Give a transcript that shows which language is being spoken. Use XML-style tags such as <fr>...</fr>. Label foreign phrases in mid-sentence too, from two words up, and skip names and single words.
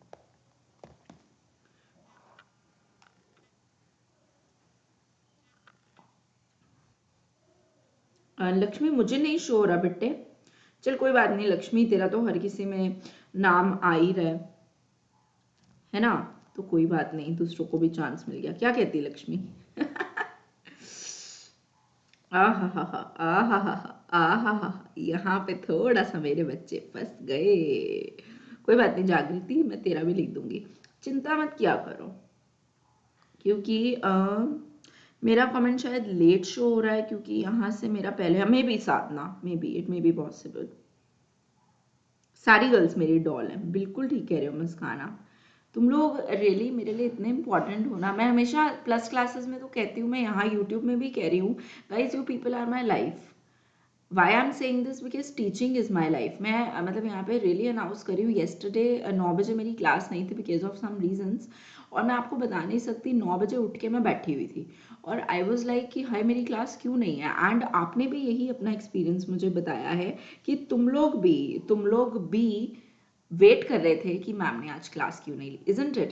<hi>लक्ष्मी मुझे नहीं शो हो रहा बेटे। चल कोई बात नहीं लक्ष्मी, तेरा तो हर किसी में नाम आ ही रहा है ना, तो कोई बात नहीं, दूसरों को भी चांस मिल गया। क्या कहती है लक्ष्मी? आहा हा हा, आहा हा हा, आहा हा, यहाँ पे थोड़ा सा मेरे बच्चे फंस गए। कोई बात नहीं जागृति, मैं तेरा भी लिख दूंगी, चिंता मत किया करो। क्योंकि मेरा कमेंट शायद</hi> <en>late show</en> <hi>हो रहा है, क्योंकि यहाँ से मेरा पहले,</hi> <en>maybe</en> <hi>साधना,</hi> <en>maybe it may be possible.</en> <hi>सारी गर्ल्स मेरी डॉल हैं, बिल्कुल ठीक कह रहे हो मुस्काना। तुम लोग रियली मेरे लिए इतने इंपॉर्टेंट हो ना। मैं हमेशा</hi> <en>plus classes</en> <hi>में तो कहती हूँ, मैं यहाँ यूट्यूब में भी कह रही हूँ,</hi> <en>guys you people are my life. why I am saying this because teaching is my life.</en> <hi>मैं मतलब यहाँ पे</hi> <en>really announce</en> <hi>करी हूँ। येस्टरडे 9 बजे मेरी क्लास नहीं थी</hi> <en>because of some reasons,</en> <hi>और मैं आपको बता नहीं सकती 9 बजे उठ के मैं बैठी हुई थी और</hi> <en>I was like</en> <hi>कि हाय मेरी क्लास क्यों नहीं है। एंड आपने भी यही अपना एक्सपीरियंस मुझे बताया है कि तुम लोग भी वेट कर रहे थे कि मैम ने आज क्लास क्यों नहीं ली,</hi> <en>isn't it?</en>